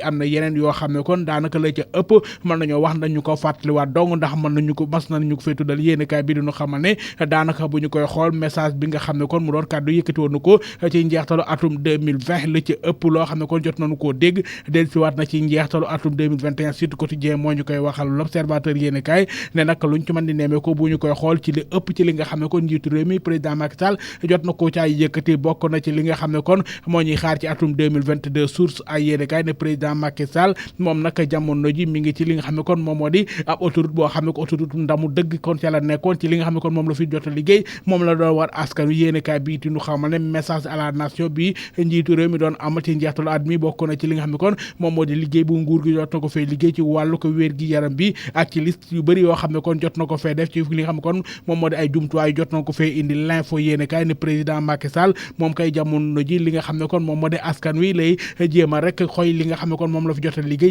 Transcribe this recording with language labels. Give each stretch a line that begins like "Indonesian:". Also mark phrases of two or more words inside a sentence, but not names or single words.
Wolof: Am na yeneen yoo xam ne kon daanaka la ca ëpp mën nañoo wax nañu ko fàttaliwaat dong, ndax mën nañu ko, mas nañu ko fee tuddal. Yéenekaay bi di ñu xamal ne daanaka bu ñu koy xool message bi nga xam ne kon mu doon kàddu yëkkati woon na ko ci njeextalu atum deux mille vingt, la ci ëpp loo xam ne kon jot nañu koo dégg dellusiwaat na ci njeextalu atum deux mille vingt et un. Sud Quotidien moo ñu koy waxal. L'Observateur yéenekaay ne nag luñ ci mën di nemmeeku, bu ñu koy xool ci li ëpp ci li nga xam ne kon njiitu réew mi président Macky Sall jot na ko caay yëkkati, bokk na ci li nga xam ne kon moo ñuy xaar ci atum deux mille vingt-deux. Source ay yéenekaay ne président Macky Sall moom nag jamono ji mi ngi ci li nga xam ne kon moom moo di ab autoroute boo xam ne ko autoroute ndamu dëgg kon ca la nekkoon, ci li nga xam ne kon moom la fi jot a liggéey, moom la doon war askan wi. Yéenekaay bi it ñu xamal ne
French: message à la nation
Wolof: bi njiitu réew mi doon amal ci njeextalu at mi, bokk na ci li nga xam ne kon moom moo di liggéey bu nguur gi jot na ko fay liggéey ci wàllu ko wér gi yaram bi, ak ci liste yu bëri yoo xam ne kon jot na ko fay def ci li nga xam ne kon moom moo di ay jumtuwaay jot na ko fay indi. L'info yéenekaay ne président Macky Sall moom kay jamono ji li nga xam ne kon moom moo di askan wi lay jéem a rek xoy li nga xam ne kon moom la fi jot a liggéey.